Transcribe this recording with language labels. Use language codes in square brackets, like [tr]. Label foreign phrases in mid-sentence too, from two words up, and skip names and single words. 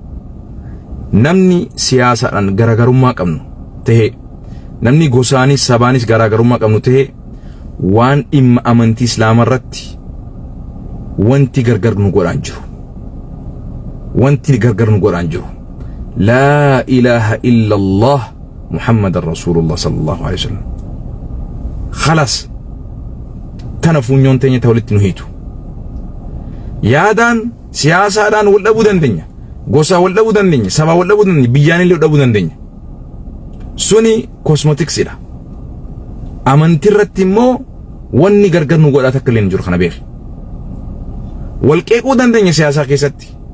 [om] namni siyaasaadhaan garaagarummaa qabnu ta'e namni gosaanis sabaanis garaagarummaa qabnu ta'e waan dhimma amantii islaamaa irratti wanti gargar nu godhaan jiru wanti gargar nu godhaan jiru [ar] لا إله إلا الله محمدا رسول الله صلى الله عليه وسلم خلاص [om] tana funyoon teenya ta walitti nu hiitu yaadaan siyaasaadhaan wal dhabuu dandeenya gosa wal dhabuu dandeenya saba wal dhabuu dandeenya biyyaanillee wal dhabuu dandeenya suni cosmeticsidha amantii irratti immoo wanni gargar nu godhaa takka illee hin jiru kana beeki walqeequu dandeenya siyaasaa keessatti